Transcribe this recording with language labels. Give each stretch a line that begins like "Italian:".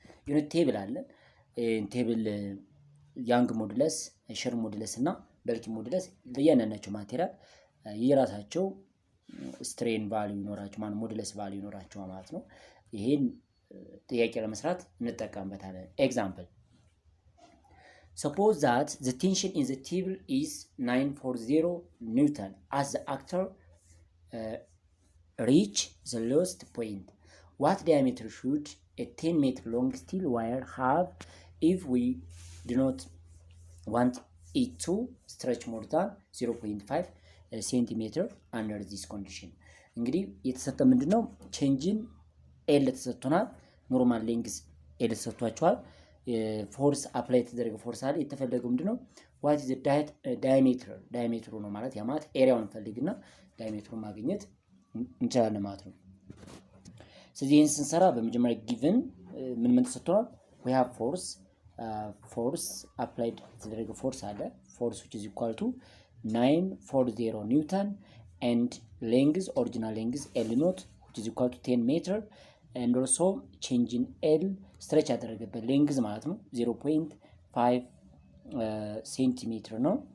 Amharic: ዩኒት ቴብል አለ። ቴብል ያንግ ሞዱለስ፣ ሼር ሞዱለስ እና በልኪ ሞዱለስ ለያናቸው ማቴሪያል የራሳቸው ስትሬን ቫልዩ ይኖራቸው ማለት ሞዱለስ ቫልዩ ይኖራቸው ማለት ነው። ይሄን ጥያቄ ለመስራት እንጠቀምበታለን። ኤግዛምፕል
English: suppose that the tension in the table is 940 Newton as the actor reach the lowest point. What diameter should a 10 meter long steel wire have if we do not want it to stretch more than 0.5 ሴንቲሜትር under this condition?
Amharic: እንግዲህ የተሰጠ ምንድነው ቼንጅን ኤል ተሰጥቶናል። ኖርማል ሌንግዝ ኤል ተሰጥቷቸዋል። ፎርስ አፕላይ የተደረገ ፎርስ አለ። የተፈለገው ምንድነው
English: what is the diameter
Amharic: ዳያሜትሩ ነው ማለት ያ ማለት ኤሪያውን ፈልግና ዳያሜትሩን ማግኘት እንችላለን ማለት ነው። ስለዚህ ይህን ስንሰራ በመጀመሪያ ጊቭን ምን ተሰጥቶናል?
English: we have force applied
Amharic: የተደረገ ፎርስ አለ።
English: force which is equal to 940 Newton and length original length L naught which is equal to 10 meter and also change in L stretch
Amharic: ያደረገበት
English: length
Amharic: ማለት ነው 0.5 ሴንቲሜትር ነው።